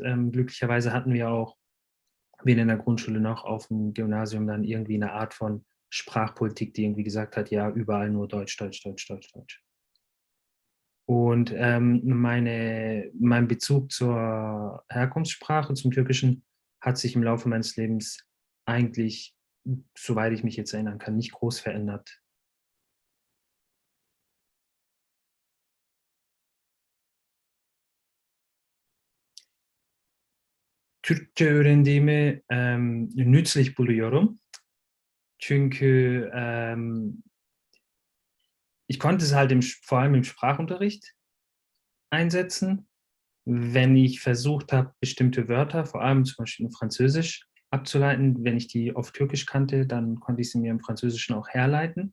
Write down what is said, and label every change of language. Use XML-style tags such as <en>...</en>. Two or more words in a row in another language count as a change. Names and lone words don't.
<de>Glücklicherweise hatten wir auch weder in der Grundschule noch auf dem Gymnasium dann irgendwie eine Art von Sprachpolitik, die irgendwie gesagt hat, ja, überall nur Deutsch, Deutsch, Deutsch, Deutsch, Deutsch. Und mein Bezug zur Herkunftssprache, zum Türkischen, hat sich im Laufe meines Lebens eigentlich, soweit ich mich jetzt erinnern kann, nicht groß verändert.</de> <tr>Türkçe öğrendiğimi nützlich buluyorum.</tr> <de>Çünkü ich konnte es halt vor allem im Sprachunterricht einsetzen, wenn ich versucht habe, bestimmte Wörter, vor allem zum Beispiel in Französisch, abzuleiten. Wenn ich die auf Türkisch kannte, dann konnte ich sie mir im Französischen auch herleiten.</de>